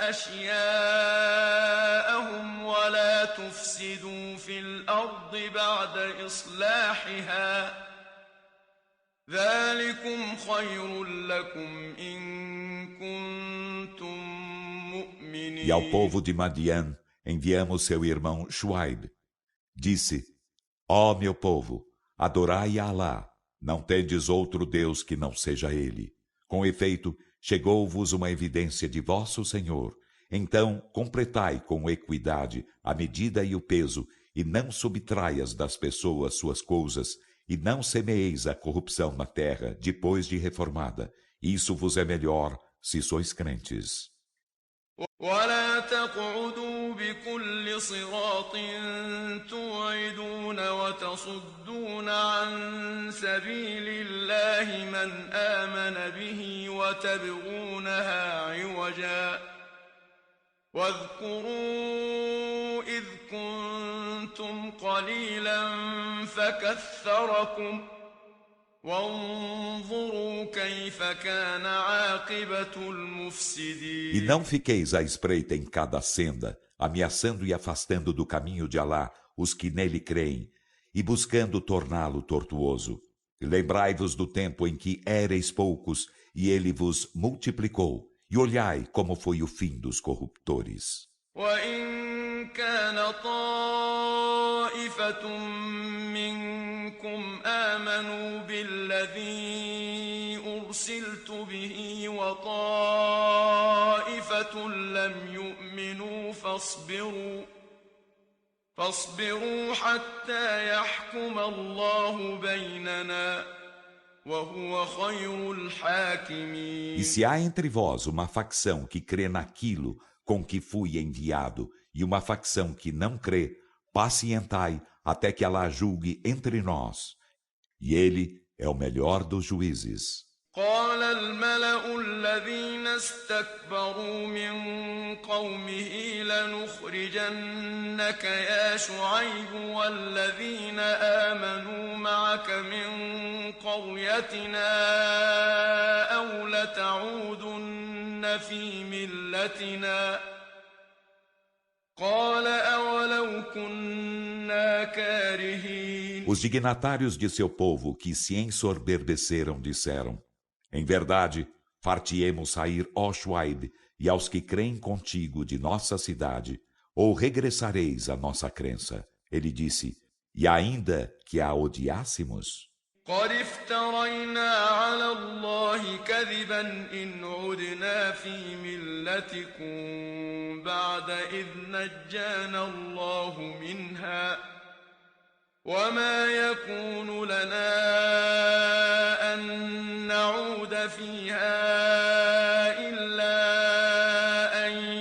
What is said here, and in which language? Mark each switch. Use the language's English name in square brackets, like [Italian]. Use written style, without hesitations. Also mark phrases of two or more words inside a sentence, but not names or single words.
[Arabic] أشياءهم ولا تفسدوا في الأرض بعد إصلاحها ذلكم خير لكم إن كنتم مؤمنين [Portuguese] E ao povo de Madian enviamos seu irmão Shuaib. Disse: Ó meu povo, adorai a Alá, não tendes outro Deus que não seja Ele. Com efeito, chegou-vos uma evidência de vosso Senhor. Então, completai com equidade a medida e o peso, e não subtraias das pessoas suas coisas, e não semeeis a corrupção na terra depois de reformada. Isso vos é melhor, se sois crentes. [Arabic] ولا تقعدوا بكل صراط توعدون وتصدون عن سبيل الله من آمن به وتبغونها عوجا واذكروا إذ كنتم قليلا فكثركم وانظروا كيف كان عاقبة المفسدين [Portuguese] E não fiqueis à espreita em cada senda, ameaçando e afastando do caminho de Alá os que nele creem, e buscando torná-lo tortuoso. E lembrai-vos do tempo em que éreis poucos, e ele vos multiplicou, e olhai como foi o fim dos corruptores. [Arabic] وإن كان طائفة منكم آمنوا بالذي أرسلت به وطائفة لم يؤمنوا فاصبروا حتى يحكم الله بيننا وهو خير الحاكمين [Portuguese] E se há entre vós uma facção que crê naquilo com que fui enviado, e uma facção que não crê, pacientai até que Alá julgue entre nós. E ele é o melhor dos juízes. [Arabic] قال الملأ الذين استكبروا من قومه لنخرجنك يا شعيب والذين آمنوا معك من قريتنا أو لتعودن في ملتنا قال أولو كنا كارهين [Portuguese] Os dignatários de seu povo que se ensoberbeceram disseram: Em verdade, far-te-emos sair, ó Shuaib, e aos que creem contigo de nossa cidade, ou regressareis à nossa crença. Ele disse: E ainda que a odiássemos? [Arabic] قد افترينا على الله كذبا إن عدنا في ملتكم بعد إذ نجانا الله منها وما يكون لنا أن نعود فيها إلا أن